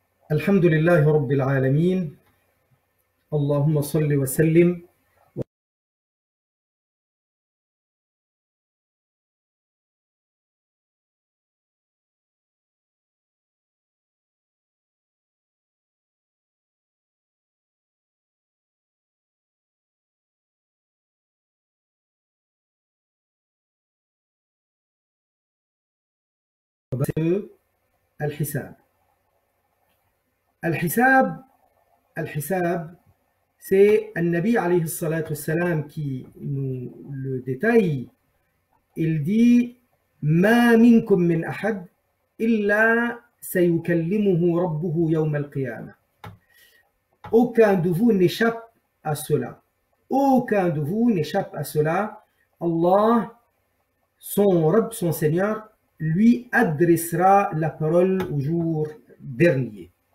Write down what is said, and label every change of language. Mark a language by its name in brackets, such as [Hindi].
[Arabic] الحمد لله رب العالمين اللهم صل وسلم الحساب. [French] الحساب, c'est un Nabi alayhi salatu wassalam qui nous le détaille. Il dit [Arabic] ما منكم من أحد إلا سيكلمه ربه يوم القيامة. [French] Aucun de vous n'échappe à cela. Aucun de vous n'échappe à cela. Allah, son Rabb, son Seigneur, lui adressera la parole au jour dernier.